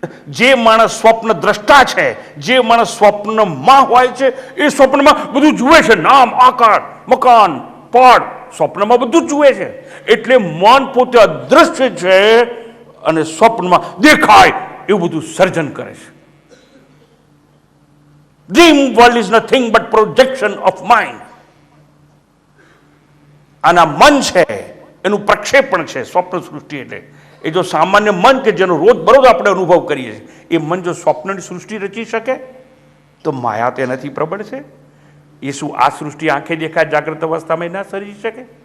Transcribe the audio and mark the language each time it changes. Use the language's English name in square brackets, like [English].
[Gujarati] જે માણસ સ્વપ્ન દ્રષ્ટા છે, જે માણસ સ્વપ્નમાં હોય છે, એ સ્વપ્નમાં બધું જુએ છે. નામ, આકાર, મકાન, પડ, સ્વપ્નમાં બધું જુએ છે. એટલે મન પોતે અદ્રશ્ય છે અને સ્વપ્નમાં દેખાય એવું બધું સર્જન કરે છે. [English] Dream world is nothing but projection of mind. [Gujarati] આના મન છે એનું પ્રક્ષેપણ છે સ્વપ્ન સૃષ્ટિ. એટલે એ જો સામાન્ય મન કે જેનો રોજ બરોજ આપણે અનુભવ કરીએ છીએ, એ મન જો સ્વપ્નની સૃષ્ટિ રચી શકે તો માયા તેનાથી પ્રબળ છે. એ શું આ સૃષ્ટિ આંખે દેખાય જાગ્રત અવસ્થામાં ના સર્જી શકે?